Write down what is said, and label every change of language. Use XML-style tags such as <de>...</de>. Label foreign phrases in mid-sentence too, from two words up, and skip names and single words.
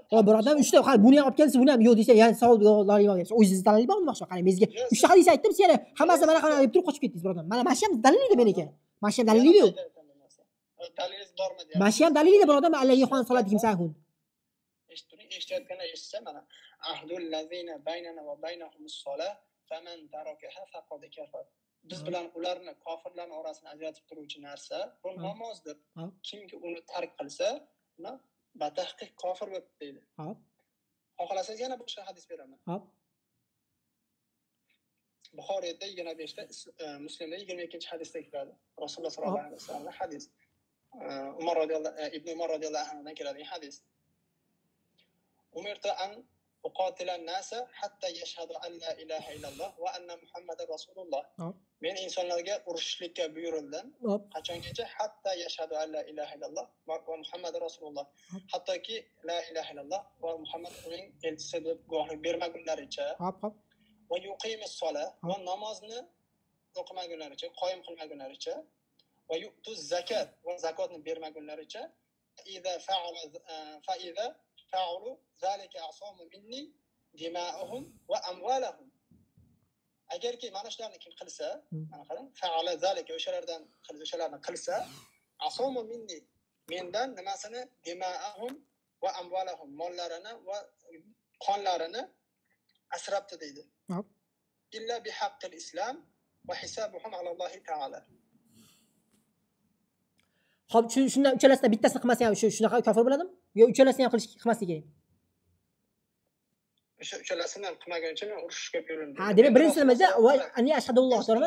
<uz>Ha, birodar, 3 ta, buni ham olib kelsiz, buni ham yo'q desa, ya'ni savol yo'qlar deb. O'zingiz dalil bormi boshqa? Qarang, bizga 3 ta hadis aytdim, siz yana hammasi mana qana deb turib qochib ketdingiz, birodar. Mana shu ham dalil meniki. Mana shu ham dalil yo'q. Dalilingiz bormi deyapman. Mana shu ham dalil birodar, Allohga xon soladi kim Sahun. Eshitayotganlar eshitsa mana</uz> <ar>العهد الذي بيننا وبينهم الصلاة فمن تركها فقد كفر.</ar> <uz>Biz bilan ularni kofirlarning orasini ajratib turuvchi narsa bu namozdir. Kimki uni tark qilsa, uni batahqiq kofir bo'lib deydi. Hop. Xohlasangiz yana boshqa hadis beraman. Hop. Buxoriyda 25 ta, Muslimda 22-hadisda keladi. Rasululloh</uz> <ar>صلى الله عليه وسلم</ar> <uz>hadis. Ibn Umar radhiyallohu anhudan keladigan hadis.</uz> <ar>أمرت أن أقاتل الناس حتى يشهدوا أن لا إله إلا الله وأن محمدا رسول الله.</ar> <uz>Men insonlarga urushishlikka buyurildim. Qachongacha?</uz> <ar>حتى يشهدوا أن لا إله إلا الله ومحمدا رسول الله.</ar> <uz>Hattoki</uz> <ar>لا إله إلا الله</ar> <uz>va Muhammad uning elchisi deb guvohlik bermagunlaricha. Hop.</uz> <ar>ويقيموا الصلاة</ar> <uz>va namozni o'qimagunlaricha, qoyim qilmagunlaricha.</uz> <ar>ويؤتوا الزكاة</ar> <uz>va zakotni bermagunlaricha.</uz> <ar>فإن فعلوا ذلك عصموا مني دماءهم وأموالهم.</ar> <uz>Agarki mana shularni kim qilsa, mana qarang,</uz> <ar>فعل ذلك</ar> <uz>o'shalarni qilsa,</uz> <ar>عصموا مني</ar> <uz>mendan nimasini</uz> <ar>دماءهم وأموالهم</ar> <uz>mollarini va qonlarini asrabdi deydi.</uz> <ar>إلا بحق الإسلام وحسابهم على الله تعالى.</ar> <uz>Xo'p, shundan uchalasidan bittasini qilmasa ham shunaqa kofir bo'ladimi? Yo, uchalasini ham qilmaslik kerak. O'sha uchalasini ham qilmaguncha men urushga buyurildim. Ha, demak birinchi nimada va ani ashhadulloh to'g'rimi?</uz>